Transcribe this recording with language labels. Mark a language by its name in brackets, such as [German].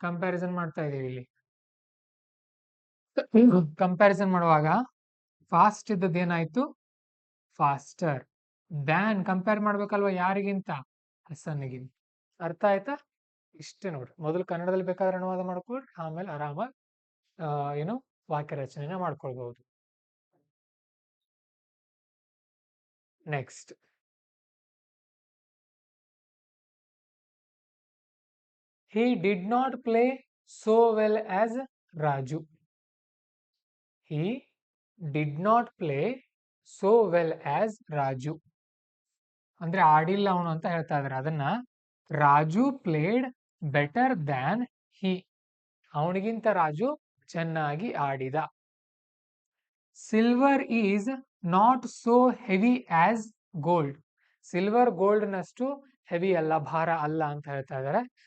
[Kannada] Comparison ಮಾಡ್ತಾ ಇದೀವಿ. ಇಲ್ಲಿ ಕಂಪ್ಯಾರಿಸನ್ ಮಾಡುವಾಗ ಫಾಸ್ಟ್ ಇದ್ದದ್ದು ಏನಾಯ್ತು, [English] Faster than. [Kannada] ಕಂಪೇರ್ ಮಾಡ್ಬೇಕಲ್ವಾ, ಯಾರಿಗಿಂತ, ಹಸನ್ಗಿಂತ. ಅರ್ಥ ಆಯ್ತಾ. ಇಷ್ಟೇ ನೋಡ್ರಿ. ಮೊದಲು ಕನ್ನಡದಲ್ಲಿ ಬೇಕಾದ್ರೆ ಅನುವಾದ ಮಾಡ್ಕೊಳ್ರಿ, ಆಮೇಲೆ ಆರಾಮಾಗಿ ಏನು ವಾಕ್ಯ ರಚನೆನ ಮಾಡ್ಕೊಳ್ಬಹುದು. [English] Next, he did not play so well as Raju. He did not play so well as Raju [Kannada] ಅಂದ್ರೆ ಆಡಿಲ್ಲ ಅವನು ಅಂತ ಹೇಳ್ತಾ ಇದಾರೆ. ಅದನ್ನ ರಾಜು [English] played better than he, [Kannada] ಅವನಿಗಿಂತ ರಾಜು ಚೆನ್ನಾಗಿ ಆಡಿದ. [English] Silver is not so heavy as gold. [Kannada] Silver gold ನಷ್ಟು ಹೆವಿ ಅಲ್ಲ, ಭಾರ ಅಲ್ಲ ಅಂತ ಹೇಳ್ತಾ ಇದ್ದಾರೆ.